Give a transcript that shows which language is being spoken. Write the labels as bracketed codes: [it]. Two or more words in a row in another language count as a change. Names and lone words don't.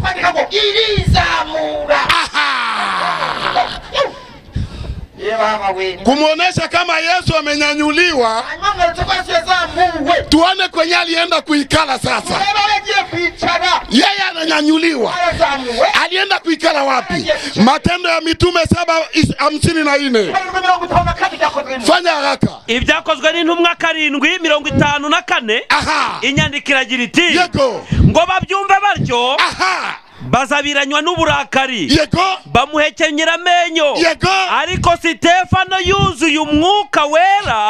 [sw] Kumuonesha kama Yesu amenyanyuliwa, tuone kwenye alienda kuikala sasa. Yeye ananyanyuliwa. Alienda kuikala wapi? Matendo ya Mitume 7:54. Fanya haraka. [rw] Ibyakozwe n'intumwa 7:54. Inyandiko iragira iti Yego. Ngo babyumve batyo. Bazabiranywa n'uburakari. Yego. Bamuhekenyera amenyo. Yego. Ariko Sitefano yuzuye umwuka wera.